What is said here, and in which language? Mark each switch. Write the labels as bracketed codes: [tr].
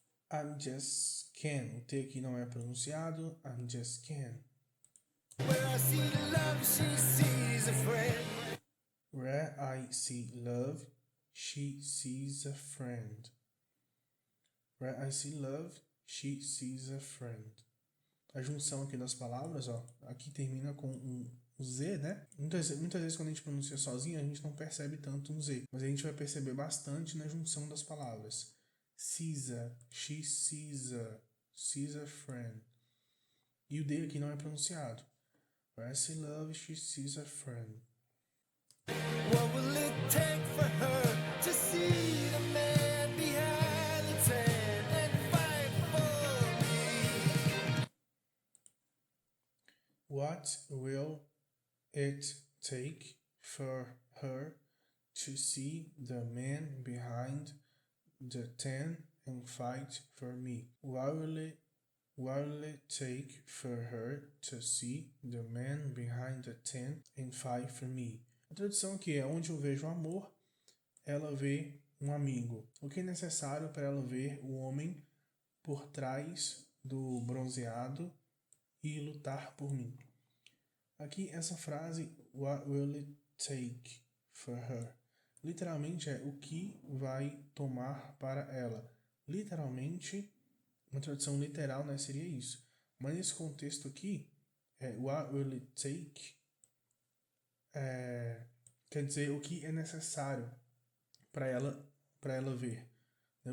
[en] I'm just can. [pt] O T aqui não é pronunciado. [en] I'm just can. Where I see love, she sees a friend. Where I see love, she sees a friend. Where I see love, she sees a friend. [pt] A junção aqui das palavras, ó, aqui termina com um Z, né? Muitas vezes quando a gente pronuncia sozinho, a gente não percebe tanto um Z. Mas a gente vai perceber bastante na junção das palavras. [en] Sees a, she sees a friend. [pt] E o D aqui não é pronunciado. [en] Where I see love, she sees a friend. What will it take for her to see the man behind the tent and fight for me? What will it take for her to see the man behind the tent and fight for me? What will it take for her to see the man behind the tent and fight for me? [pt] A tradução aqui é: onde eu vejo amor, ela vê um amigo. O que é necessário para ela ver o homem por trás do bronzeado e lutar por mim? Aqui essa frase, [en] what will it take for her? [pt] Literalmente é o que vai tomar para ela. Literalmente, uma tradução literal, né, seria isso. Mas nesse contexto aqui, [en] what will it take [pt] quer dizer o que é necessário para ela ver. Né?